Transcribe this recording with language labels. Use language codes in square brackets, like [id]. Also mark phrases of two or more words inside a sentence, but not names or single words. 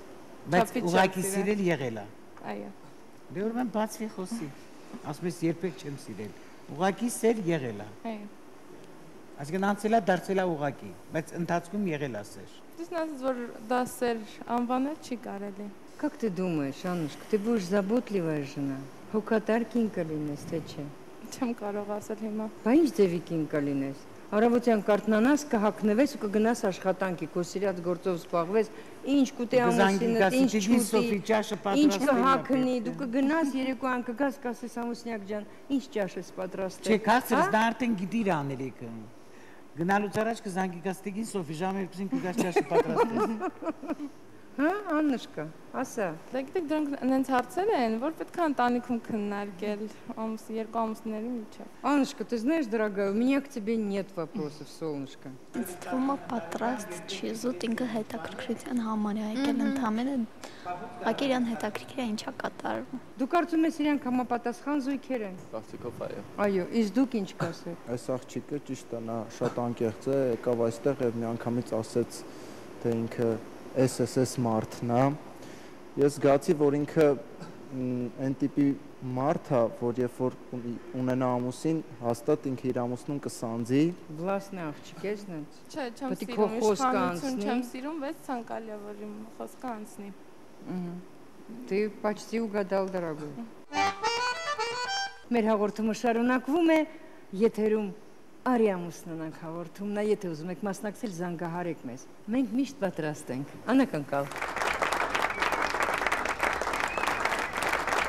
[hy] Բայց ուղակի սիրել եղել է։ Այո։ Դե ուրեմն բացվի խոսի։ Ասում ես երբեք չեմ սիրել։ Ուղակի սեր եղել է։ Այո։ Այսինքն անցել է դարձել է ուղակի, բայց ընթացքում եղել է սեր։ Դες ասես որ դա սեր անվանել չի կարելի։ [ru] Как ты думаешь, Аннушка, ты будешь заботливая жена? [hy] Հոգատար կին կլինես, թե չէ։ Չեմ կարող ասել հիմա։ Բա ինչ ձևի կին կլինես։ Առավոտյան կարթնանաս, կհագնվես ու կգնաս աշխատանքի, քո սիրած գործով զբաղվես, ինչ կուտի ամուսինդ, ինչ չուտի, ինչ կհագնի, դու կգնաս երեկոյան կգաս, կասես ամուսնյակ ջան, ինչ ճաշ ես պատրաստել։ Չէ, կարծես դա արդեն գիտի իր անելիքը։ Գնալուց առաջ կզանգի գաստիկին Սոֆի ժամը 2-ին կգաս ճաշը պատրաստես։ Հա, Աննուշկա, ասա։ Դե գիտեք, դրանք այնց հարցեր են, որ պետք է ընտանիքում քննարկել երկու ամուսինների միջև։ [ru] Аннушка, ты знаешь, дорогая, у меня к тебе нет вопросов, солнышко։ [hy] Ինձ թվում է պատրաստ չի, զուտ ինքը հետաքրքրության համար է եկել ընդհանրապես, ակեր իրան հետաքրքիր է ինչա կատարվում։ Դու կարծում ես իրանք համապատասխան զույգեր են։ Կարծիքով այո։ Այո, իսկ դուք ինչ կասեք։ Այս աղջիկը ճիշտ է, նա շատ անկեղծ է, եկավ այստեղ եւ միանգամից ասեց, թե ինքը SSS մարդն է։ Ես զգացի, որ ինքը այն տիպի մարդ է, որ երբ որ ունենա ամուսին, հաստատ ինքը իր ամուսնուն կսանձի։ Վլասն աղջիկ է, знать։ Չէ, չեմ սիրում, իշխանություն չեմ սիրում, բայց ցանկալի է, որ իմ խոսքը անցնի։ [ru] Ты почти угадал, дорогой։ [hy] Մեր հաղորդումը շարունակվում է, եթերում Արի ամուսնանանք հաղորդումն է, եթե ուզում եք մասնակցել, զանգահարեք մեզ։ Մենք միշտ պատրաստ ենք։ Անակնկալ։